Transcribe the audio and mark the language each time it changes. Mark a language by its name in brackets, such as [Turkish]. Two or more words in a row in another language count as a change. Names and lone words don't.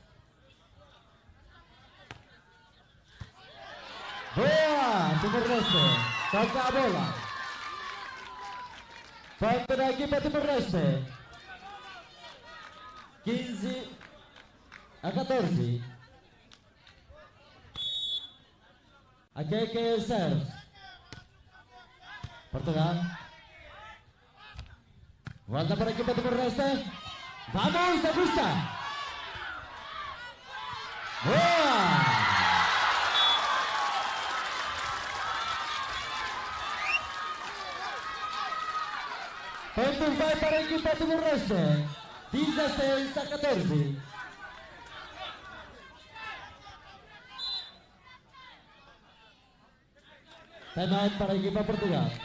[Portuguese] Boa! Timor-Leste. Toca a bola. Ponto da equipa Timor-Leste. 15-14. Aqui que serve. Portugal. Volta para a equipa Timor-Leste. Vamos, Augusta! Boa! Ponto vai para a equipa Timor-Leste. 16-14. Timeout para a equipa Portugal.